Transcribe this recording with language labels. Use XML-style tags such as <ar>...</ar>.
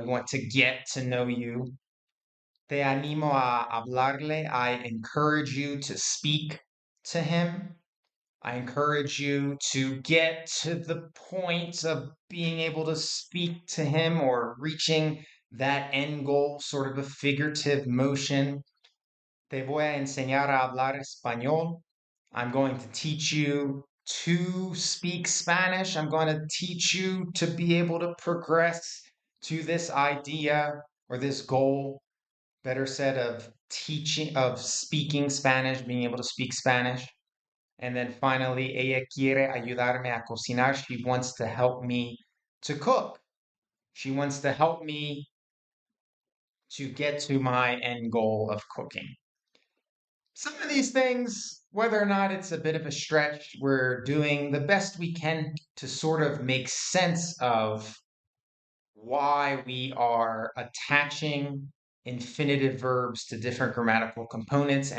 <en>We want to get to know you.</en> <es>Te animo a hablarle.</es> <en>I encourage you to speak to him. I encourage you to get to the point of being able to speak to him or reaching that end goal, sort of a figurative motion.</en> <es>Te voy a enseñar a hablar español.</es> <en>I'm going to teach you to speak Spanish. I'm going to teach you to be able to progress to this idea or this goal, better said, of teaching, of speaking Spanish, being able to speak Spanish. And then finally,</en> <es>ella quiere ayudarme a cocinar.</es> <en>She wants to help me to cook. She wants to help me to get to my end goal of cooking. Some of these things, whether or not it's a bit of a stretch, we're doing the best we can to sort of make sense of why we are attaching infinitive verbs to different grammatical components.</en>